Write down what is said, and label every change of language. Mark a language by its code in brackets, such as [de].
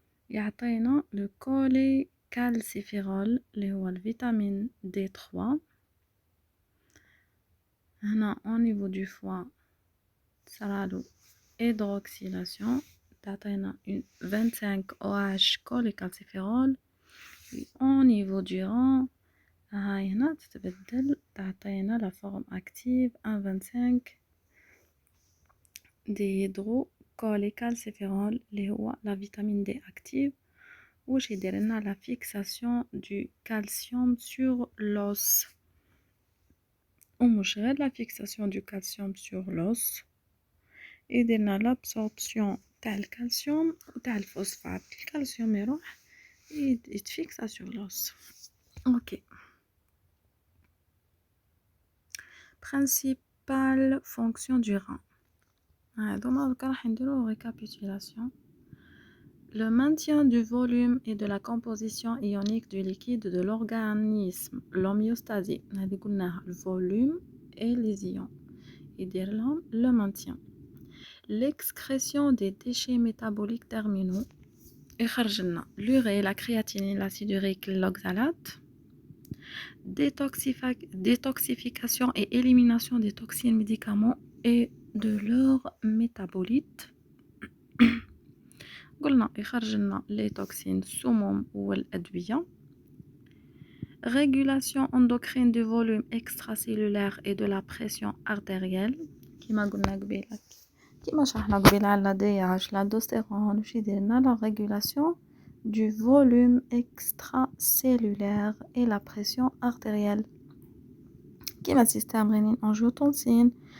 [ar] يعطينا le cholécalciférol اللي هو الفيتامين D3. هنا [fr] au niveau du foie [ar] صرالو [fr] hydroxylation [ar] تعطينا [fr] 25 OH cholécalciférol. au niveau du rein [ar] هاي هنا تتبدل تعطينا [fr] la forme active 1,25 ديهيدروكوليكالسيفيرول [ar] اللي هو [fr] la vitamine D active. [ar] واش يدير لنا [fr] la fixation du calcium sur l'os. [ar] ومش غير [fr] la fixation du calcium sur l'os، [ar] يدير لنا l'absorption تاع الكالسيوم وتاع الفوسفات. الكالسيوم يروح يتفيكسا sur l'os. [fr] ok principe principales fonctions du rein. Donc, on va faire une récapitulation. Le maintien du volume et de la composition ionique du liquide de l'organisme, l'homéostasie. Le volume et les ions. Et dire le maintien. L'excrétion des déchets métaboliques terminaux. L'urée, la créatinine, l'acide urique, l'oxalate. Détoxification et élimination des toxines, médicaments et de leurs métabolites. [ar] قلنا يخرج لنا les toxines السموم والأدوية. [fr] Régulation endocrine du volume extracellulaire et de la pression artérielle [ar] كما قلنا قبيله كما شرحنا قبيله على [fr] DH l'aldostérone [ar] وش يدير لنا [fr] la régulation du volume extracellulaire et la pression artérielle كما système rénine angiotensine